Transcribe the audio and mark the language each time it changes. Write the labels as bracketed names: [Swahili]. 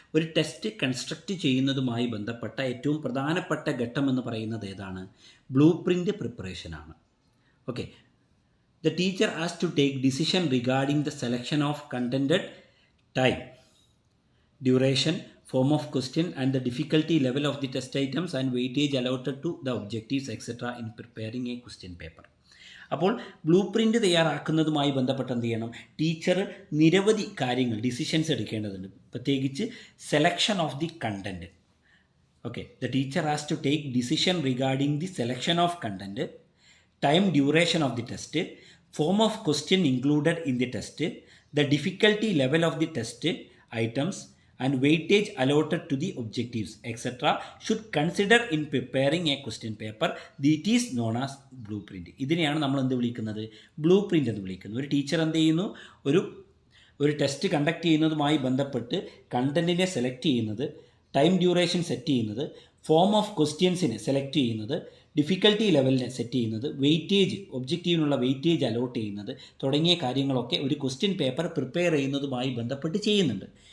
[Malayalam] ഒരു test construct ചെയ്യുന്നതുമായി ബന്ധപ്പെട്ട ഏറ്റവും പ്രധാനപ്പെട്ട ഘട്ടം എന്ന് പറയുന്നത് ഏതാണ്, blue print പ്രിപ്പറേഷനാണ്. [English] Okay, the teacher has to take decision regarding the selection of contented time, duration, form of question and the difficulty level of the test items and weightage allotted to the objectives etc. in preparing a question paper. [Malayalam] അപ്പോൾ blue print തയ്യാറാക്കുന്നതുമായി ബന്ധപ്പെട്ട് എന്ത് ചെയ്യണം? Teacher നിരവധി കാര്യങ്ങൾ decisions എടുക്കേണ്ടതുണ്ട്. പ്രത്യേകിച്ച് [English] Selection of the content. Okay, the teacher has to take decision regarding the selection of content, time duration of the test, form of question included in the test, the difficulty level of the test items and weightage allotted to the objectives etc. should consider in preparing a question paper. That is known as blueprint. [Malayalam] ഇതിനെയാണ് നമ്മൾ എന്ത് വിളിക്കുന്നത്? Blue print എന്ന് വിളിക്കുന്നത്. ഒരു teacher എന്ത് ചെയ്യുന്നു? ഒരു ടെസ്റ്റ് കണ്ടക്ട് ചെയ്യുന്നതുമായി ബന്ധപ്പെട്ട് കണ്ടൻറ്റിനെ സെലക്ട് ചെയ്യുന്നത്, ടൈം ഡ്യൂറേഷൻ സെറ്റ് ചെയ്യുന്നത്, ഫോം ഓഫ് ക്വസ്റ്റ്യൻസിനെ സെലക്ട് ചെയ്യുന്നത്, ഡിഫിക്കൽട്ടി ലെവലിനെ സെറ്റ് ചെയ്യുന്നത്, വെയിറ്റേജ് ഒബ്ജക്റ്റീവിനുള്ള വെയിറ്റേജ് അലോട്ട് ചെയ്യുന്നത് തുടങ്ങിയ കാര്യങ്ങളൊക്കെ ഒരു ക്വസ്റ്റ്യൻ പേപ്പർ പ്രിപ്പയർ ചെയ്യുന്നതുമായി ബന്ധപ്പെട്ട് ചെയ്യുന്നുണ്ട്.